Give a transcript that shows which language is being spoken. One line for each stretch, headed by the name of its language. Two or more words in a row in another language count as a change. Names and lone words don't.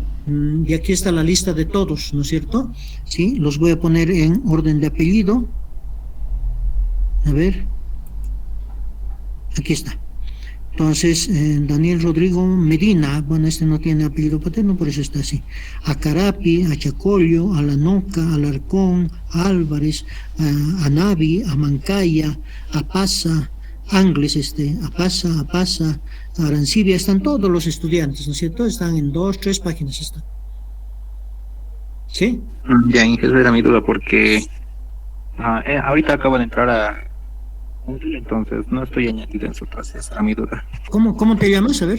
Spanish: Y aquí está la lista de todos, ¿no es cierto? Sí, los voy a poner en orden de apellido. A ver. Aquí está. Entonces, Daniel Rodrigo Medina, bueno, este no tiene apellido paterno, por eso está así. Acarapi, Achacollo, Alanoca, Alarcón, Álvarez, Anavi, Amancaya, Apasa, Angles, Apasa, Arancibia, están todos los estudiantes, ¿no es cierto? Están en 2, 3 páginas. Están. ¿Sí? Ya, Inge, esa era mi duda porque ahorita acabo de entrar a... Entonces, no estoy añadido en su clase, esa era mi duda. ¿Cómo te llamas? A ver.